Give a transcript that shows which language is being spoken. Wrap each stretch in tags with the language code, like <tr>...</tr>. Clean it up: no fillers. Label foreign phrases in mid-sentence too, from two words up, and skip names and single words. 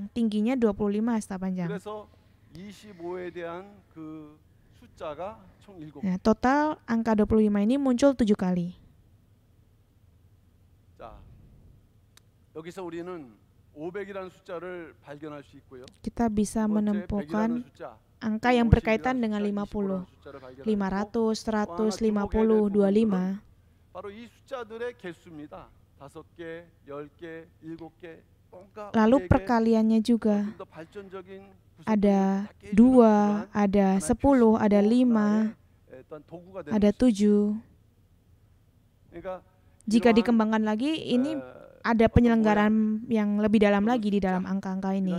<id>Tingginya 25 hasta panjang. Nah, total angka 25 ini muncul 7 kali. Kita bisa menemukan angka yang berkaitan dengan 50. 500, 100, 50, 25.</id> <ko>바로 이 숫자들의 개수입니다. 5개, 10개, 7개.</ko> <id>Lalu perkaliannya juga. Ada 2, ada 10, ada 5, ada 7. Jika dikembangkan lagi, ini ada penyelenggaraan yang lebih dalam lagi di dalam angka-angka ini.</id>